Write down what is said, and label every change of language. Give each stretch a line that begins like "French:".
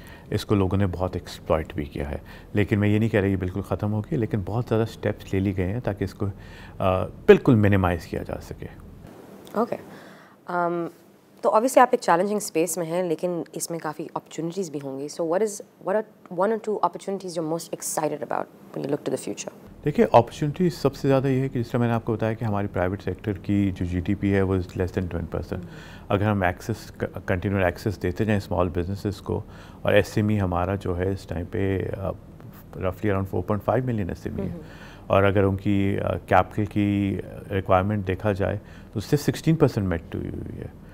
Urdu: اس کو لوگوں نے بہت ایکسپلائٹ بھی کیا ہے, لیکن میں یہ نہیں کہہ رہا یہ بالکل ختم ہو گئی, لیکن بہت زیادہ اسٹیپس لے لی گئے ہیں تاکہ اس کو بالکل منیمائز کیا جا سکے. اوکے, تو obviously آپ ایک چیلنجنگ اسپیس میں ہیں لیکن اس میں کافی اپرچونیٹیز بھی ہوں گی.
English: So what are 1 or 2 opportunities you're most excited about when you look to the future?
Urdu: دیکھیے اپرچونیٹیز سب سے زیادہ یہ ہے کہ جس طرح میں نے آپ کو بتایا کہ ہماری پرائیویٹ سیکٹر کی جو GDP ہے وہ لیس دین 10%. اگر ہم ایکسیس کنٹینیو ایکسیس دیتے جائیں اسمال بزنسز کو, اور SME ہمارا جو ہے اس ٹائم پہ رفلی اراؤنڈ 4.5 ملین SME ہے, اور اگر ان کی کیپٹل کی ریکوائرمنٹ دیکھا جائے تو اس سے 16% میٹ ہوئی ہے.